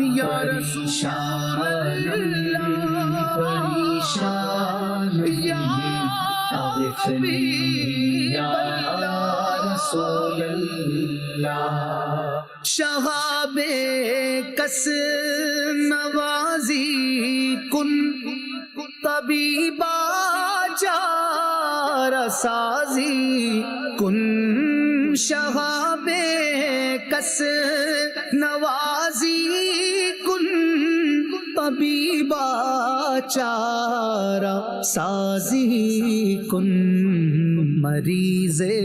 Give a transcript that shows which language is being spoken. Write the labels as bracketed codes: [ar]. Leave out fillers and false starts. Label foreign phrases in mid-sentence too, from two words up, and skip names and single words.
[ar] یا رسول اللہ، پریشان یا اغثنی یا رسول اللہ. [fa] شہاب کس نوازی کن طبیبا چارہ سازی کن شہاب کس نوازی کن طبیبہ چارہ سازی کن مریض